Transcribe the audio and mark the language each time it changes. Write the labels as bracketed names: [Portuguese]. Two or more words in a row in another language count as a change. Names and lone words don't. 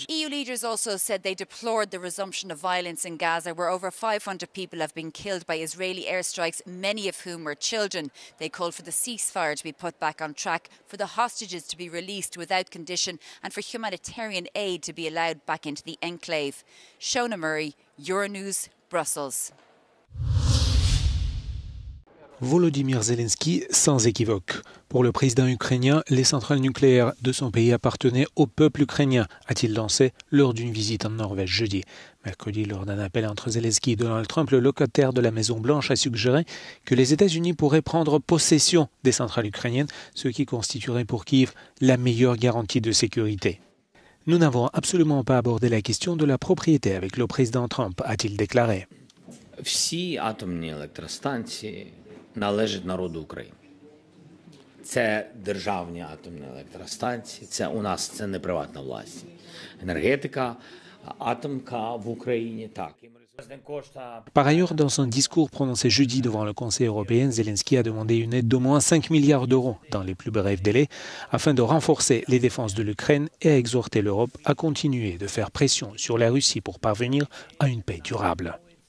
[English] EU leaders also said they deplored the resumption of violence in Gaza, where over 500 people have been killed by Israeli airstrikes, many of whom were children. They called for the ceasefire to be put back on track, for the hostages to be released without condition, and for humanitarian aid to be allowed back into the enclave. Shona Murray, Euronews, Brussels. [French] Volodymyr Zelensky sans équivoque. Pour le président ukrainien, les centrales nucléaires de son pays appartenaient au peuple ukrainien, a-t-il lancé lors d'une visite en Norvège jeudi. Mercredi, lors d'un appel entre Zelensky et Donald Trump, le locataire de la Maison-Blanche a suggéré que les États-Unis pourraient prendre possession des centrales ukrainiennes, ce qui constituerait pour Kiev la meilleure garantie de sécurité. Nous n'avons absolument pas abordé la question de la propriété avec le président Trump, a-t-il déclaré. [Ukrainian] Всі атомні електростанції належать народу України. Це державні атомні електростанції, це у нас це не приватна власність. Енергетика, атомка в Україні, так. [French] Par ailleurs, dans son discours prononcé jeudi devant le Conseil européen, Zelensky a demandé une aide d'au moins 5 milliards d'euros dans les plus brefs délais afin de renforcer les défenses de l'Ukraine et a exhorté l'Europe à continuer de faire pression sur la Russie pour parvenir à une paix durable.